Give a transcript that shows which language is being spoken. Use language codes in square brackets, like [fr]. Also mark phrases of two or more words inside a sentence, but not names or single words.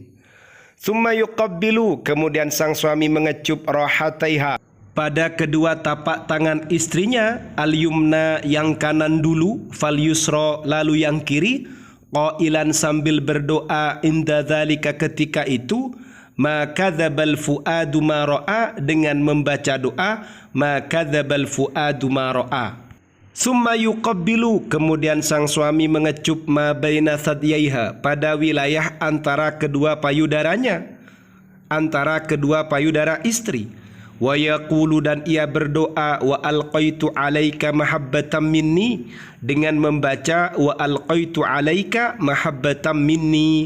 [ar] ثم يقبل, [id] kemudian sang suami mengecup rahataiha, pada kedua tapak tangan istrinya. Al-yumna, yang kanan dulu, [ar] فاليسرى, [id] lalu yang kiri. Qailan, sambil berdoa, [ar] عند ذلك, [id] ketika itu. [ar] ما كذب الفؤاد ما رأى, [id] dengan membaca doa [ar] ما كذب الفؤاد ما رأى. ثم يقبل, [id] kemudian sang suami mengecup [ar] ما بين ثدييها, [id] pada wilayah antara kedua payudaranya, antara kedua payudara istri. [ar] ويقول, [id] dan ia berdoa, [ar] وألقيت عليك محبة مني, [id] dengan membaca [ar] وألقيت عليك محبة مني.